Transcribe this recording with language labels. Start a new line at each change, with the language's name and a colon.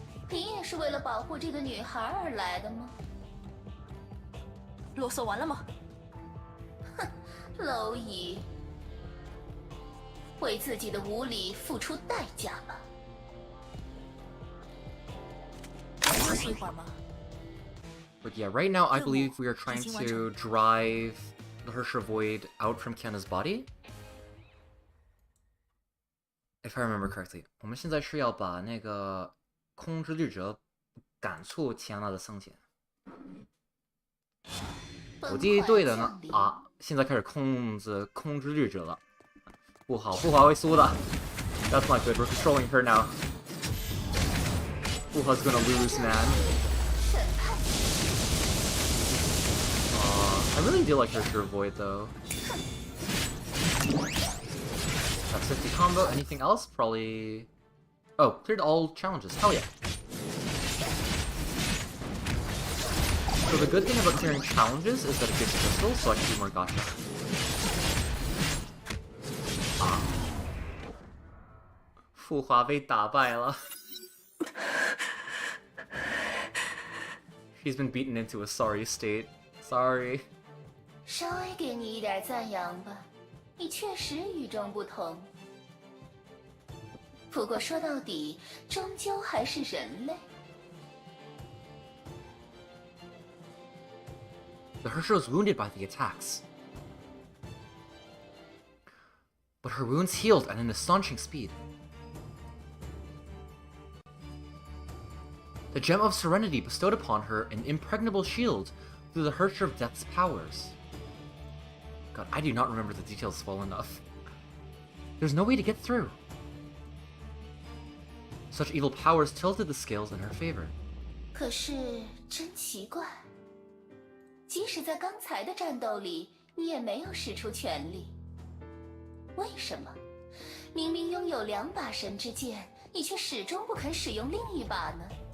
Chinese: 你也是为了保护这个女孩而来的吗？啰嗦完了吗？蝼蚁，为自己的无礼付出代价吧。休息一会儿吗？
English: But yeah, right now I believe we are trying to drive the Herrscher Void out from Kiana's body. If I remember correctly,
Chinese: 我们现在是要把那个空之律者赶出 Kiana 的圣贤。我记忆对的呢啊！现在开始控制空之律者了，不好，不好会输的。
English: That's not good. We're controlling her now. Fuha's gonna lose, man. I really do like Herrscher Void though. That's 50 combo. Anything else? Probably. Oh, cleared all challenges. Hell yeah. So the good thing about clearing challenges is that it gives crystals, so I can do more gacha.
Chinese: Fuha 被打败了。
English: He's been beaten into a sorry state. Sorry.
Chinese: 稍微给你一点赞扬吧，你确实与众不同。不过说到底，终究还是人类。
English: The Herrscher was wounded by the attacks. But her wounds healed at an astonishing speed. The Gem of Serenity bestowed upon her an impregnable shield through the Herrscher of Death's powers. God, I do not remember the details well enough. There's no way to get through. Such evil powers tilted the scales in her favor.
Chinese: 可是真奇怪。即使在刚才的战斗里，你也没有使出全力。为什么？明明拥有2把神之剑，你却始终不肯使用另一把呢？